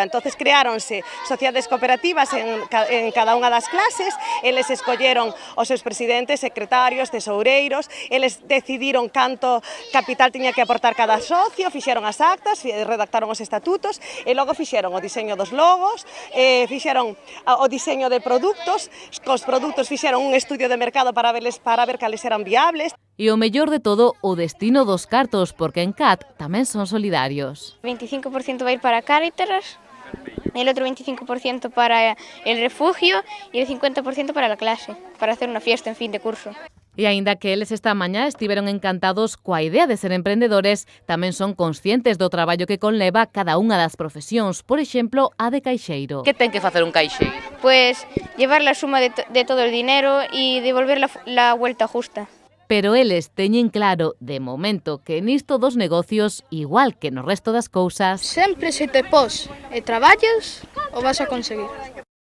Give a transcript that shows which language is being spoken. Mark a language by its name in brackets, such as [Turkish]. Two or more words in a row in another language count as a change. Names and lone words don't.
[Galician] Entonces creáronse sociedades cooperativas en cada unha das clases, eles escolleron os seus presidentes, secretarios, tesoureiros, eles decidiron canto capital tiña que aportar cada socio, fixeron as actas, redactaron os estatutos e logo fixeron o diseño dos logos, fixeron o diseño de produtos, cos produtos fixeron un estudio de mercado para ver cales eran viables. E o mellor de todo, o destino dos cartos, porque en CAT tamén son solidarios. [Spanish] 25% va a ir para Cáritas, el otro 25% para el refugio y el 50% para la clase, para hacer una fiesta en fin de curso. [Galician] E aínda que eles esta mañá estiveron encantados coa idea de ser emprendedores, tamén son conscientes do traballo que conleva cada unha das profesións, por exemplo, a de caixeiro. Que ten que facer un caixeiro? [Spanish] Pues llevar la suma de todo el dinero y devolver la vuelta justa. [Galician] Pero eles teñen claro, de momento, que nisto dos negocios, igual que no resto das cousas, Sempre se te pos e traballas, o vas a conseguir.